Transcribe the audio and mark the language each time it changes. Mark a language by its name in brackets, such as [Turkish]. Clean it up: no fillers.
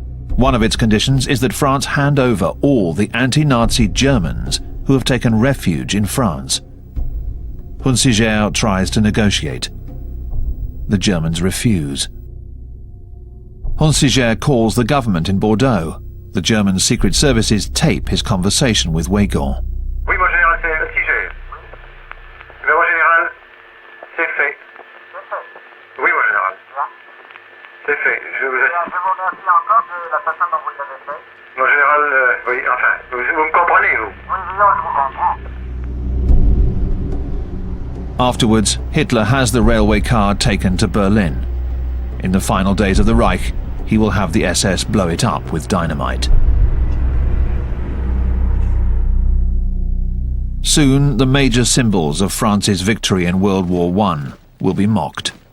[English] One of its conditions is that France hand over all the anti-Nazi Germans who have taken refuge in France. Hunsiger tries to negotiate. The Germans refuse. Hunsiger calls the government in Bordeaux. The German secret services tape his conversation with Weygand. [French] Oui, mon général, c'est Hunsiger. Mon général, c'est fait. Oui, mon général. C'est fait. Je vous remercie encore de la façon dont vous l'avez fait. Mon général, oui, enfin, vous me comprenez, vous? Oui, je vous comprends. [English] Afterwards, Hitler has the railway car taken to Berlin. In the final days of the Reich, he will have the SS blow it up with dynamite. Soon, the major symbols of France's victory in World War I will be mocked.